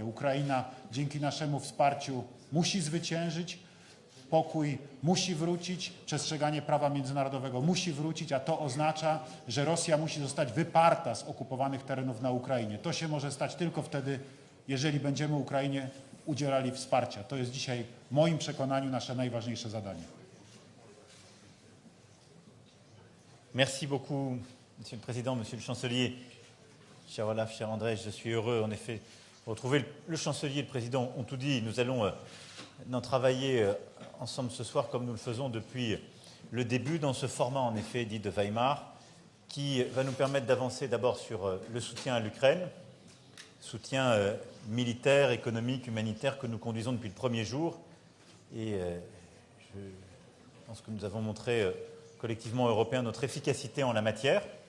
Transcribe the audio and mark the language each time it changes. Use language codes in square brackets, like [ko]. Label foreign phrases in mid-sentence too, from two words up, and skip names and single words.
[pl] Ukraina dzięki naszemu wsparciu musi zwyciężyć, pokój musi wrócić, przestrzeganie prawa międzynarodowego musi wrócić, a to oznacza, że Rosja musi zostać wyparta z okupowanych terenów na Ukrainie. To się może stać tylko wtedy, jeżeli będziemy Ukrainie udzielali wsparcia. To jest dzisiaj w moim przekonaniu nasze najważniejsze zadanie. [fr] Merci beaucoup, Monsieur le Président, Monsieur le Chancelier. Cher Olaf, cher André, je suis heureux en effet de retrouver le chancelier et le président ont tout dit. Nous allons en travailler ensemble ce soir comme nous le faisons depuis le début dans ce format en effet dit de Weimar qui va nous permettre d'avancer d'abord sur le soutien à l'Ukraine, soutien militaire, économique, humanitaire que nous conduisons depuis le premier jour et je pense que nous avons montré collectivement européens notre efficacité en la matière.